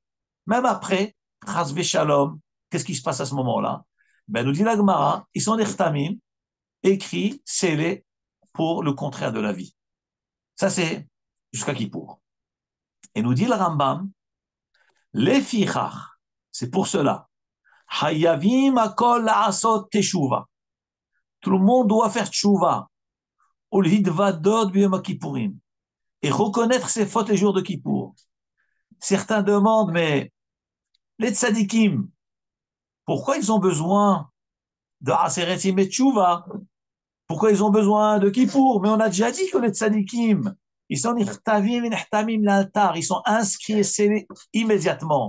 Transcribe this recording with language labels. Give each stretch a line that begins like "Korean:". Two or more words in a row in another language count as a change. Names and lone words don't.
French: Même après,
Hebrew: חס שלום,
French: qu'est-ce qui se passe à ce moment-là? Ben, nous dit la Gemara, ils sont des chtamim, écrits, scellés pour le contraire de la vie. Ça, c'est jusqu'à Kippour. Et nous dit le Rambam, les fichach, c'est pour cela.
Hebrew: חייבים הכל לעשות תשובה.
French: Tout le monde doit faire teshuva.
Hebrew: ולהתוודות ביום הכיפורים.
French: Et reconnaître ses fautes les jours de Kippour. Certains demandent, mais les tzadikim, pourquoi ils ont besoin de
Hebrew: עשרת ימי תשובה?
French: Pourquoi ils ont besoin de Kippour? Mais on a déjà dit que les tzadikim, ils sont l'altar, ils sont inscrits et scellés immédiatement.